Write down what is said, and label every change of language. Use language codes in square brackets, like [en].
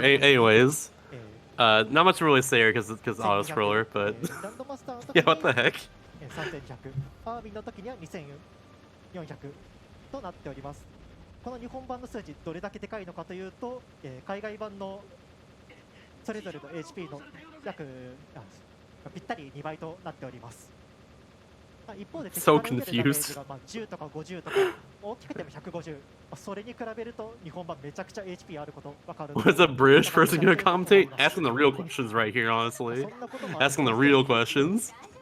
[en] Anyways, not much to really say here because auto scroller, but yeah, what the heck? [ja] 3100の時には2400となっております。この日本版の数字どれだけでかいのかというと、海外版のそれぞれの HP の約ぴったり2倍となっております。一方で [en] So confused. [ja] 10とか50とか大きくても150。それに比べると日本版めちゃくちゃ HP あることわかる。 [en] What's a British person gonna commentate? Asking the real questions right here, honestly. Asking the real questions.